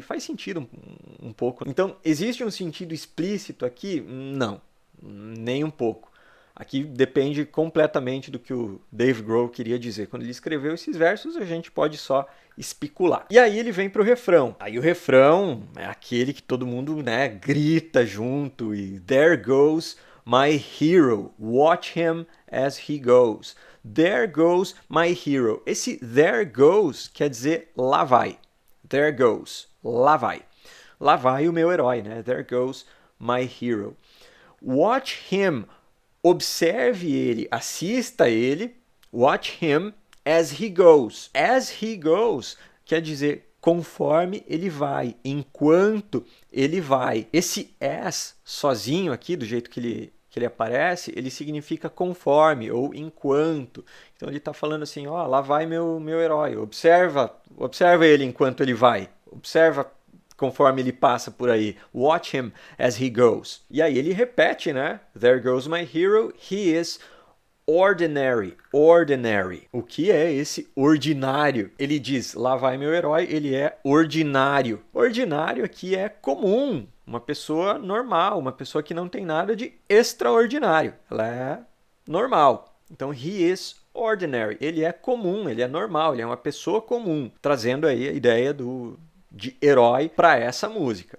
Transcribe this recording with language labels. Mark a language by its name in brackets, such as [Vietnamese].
[Portuguese] Faz sentido um pouco. Então, existe um sentido explícito aqui? Não, nem um pouco. Aqui depende completamente do que o Dave Grohl queria dizer. Quando ele escreveu esses versos, a gente pode só especular. E aí ele vem para o refrão. Aí o refrão é aquele que todo mundo, né, grita junto. [English] E there goes my hero, watch him as he goes. There goes my hero. [Portuguese] Esse [English] there goes [Portuguese] quer dizer lá vai. [English] There goes, [Portuguese] lá vai. Lá vai o meu herói, né? [English] There goes my hero. Watch him, [Portuguese] observe ele, assista ele. [English] Watch him as he goes. As he goes [Portuguese] quer dizer conforme ele vai, enquanto ele vai. Esse as sozinho aqui, do jeito que ele aparece, ele significa conforme ou enquanto. Então ele está falando assim, ó, lá vai meu herói. Observa ele enquanto ele vai. Observa conforme ele passa por aí. [English] Watch him as he goes. [Portuguese] E aí ele repete, né? [English] There goes my hero, he is ordinary. [Portuguese] Ordinary. O que é esse ordinário? Ele diz, lá vai meu herói, ele é ordinário. Ordinário aqui é comum. Uma pessoa normal, uma pessoa que não tem nada de extraordinário. Ela é normal. Então, [English] he is ordinary. [Portuguese] Ele é comum, ele é normal, ele é uma pessoa comum. Trazendo aí a ideia de herói para essa música.